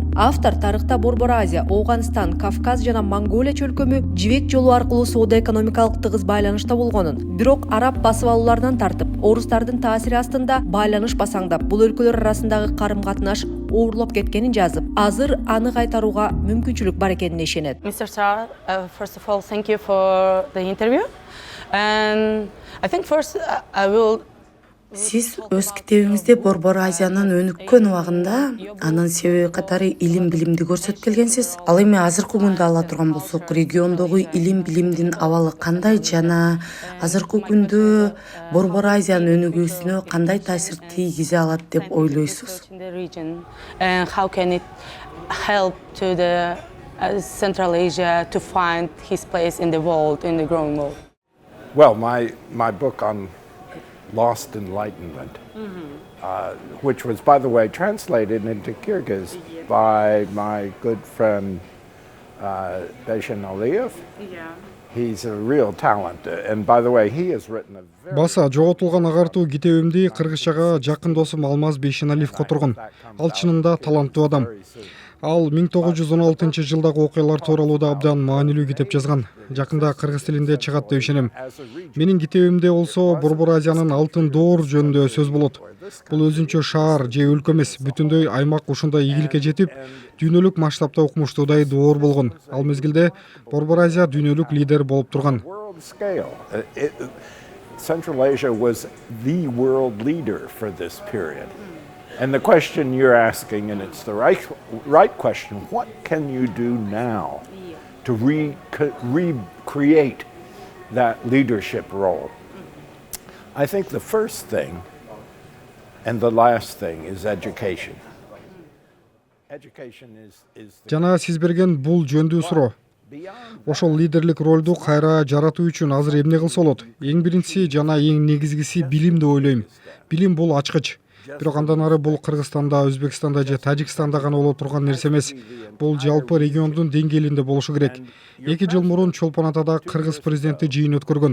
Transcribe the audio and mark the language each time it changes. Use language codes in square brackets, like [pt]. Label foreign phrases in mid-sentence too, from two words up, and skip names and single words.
[ky] Автор тарыхта Борбор Азия, Ауганстан, Кавказ жана Монголия чөлкөмү жибек жолу аркылуу соода-экономикалык тыгыз байланышта болгонун, бирок араб басып алууларынан тартып, орустардын таасири астында байланыш басаңдап, бул өлкөлөр арасындагы карым-катнаш оорлоп кеткенин жазып, азыр аны кайтарууга мүмкүнчүлүк бар экенине ишенет. [en] Mr. Star, first of all, thank you for the interview. And I think first I will [ky] Сиз өз китебиңизде Борбор Азиянын өнүккөн убагында анын себеби катары илим билимди көрсөтүп келгенсиз. Ал эми азыркы күндө ала турган болсок, региондогу илим билимдин абалы кандай жана азыркы күндө Борбор Азиянын өнүгүүсүнө кандай таасир тийгизе алат деп ойлойсуз? [en] And how can it help to the Central Asia to find his place in the world, in the growing world? Well, my book on Lost Enlightenment, which was, by the way, translated into Kyrgyz by my good friend Beshin Aliyev. He's a real talent, and by the way, he has written a very... [ky] Баса жоготулган агартуу китебимди кыргызчага жакын досум Алмаз Бейшеналиев которгон. Ал чынында таланттуу адам. Ал 1916 жылдагы окуялар тууралуу да абдан маанилүү китеп жазган. Жакында кыргыз тилинде чыгат деп ишенем. Менин китебимде болсо Борбор Азиянын алтын доор жөнүндө сөз болот. Бул өзүнчө шаар же өлкө эмес, бүтүндөй аймак ушундай ийгиликке жетип, дүйнөлүк масштабта укмуштуудай доор болгон. Ал мезгилде Борбор Азия дүйнөлүк лидер болуп турган. [en] Central Asia was the world leader for this period. And the question you're asking, and it's the right question, what can you do now to recreate that leadership role? I think the first thing and the last thing is education. Education is [ky] Жана сиз берген бул жөндүү суроо. Ошол лидерлик ролду кайра жаратуу үчүн азыр эмне кылса болот? Эң биринчиси жана эң негизгиси билим деп ойлойм. Билим бул ачкыч. Бирок андан ары бул Кыргызстанда, Өзбекстанда же Тажикстанда гана боло турган нерсе эмес. Бул жалпы региондун деңгээлинде болушу керек. 2 жыл мурун Чолпон Атада кыргыз президенти жыйын өткөргөн.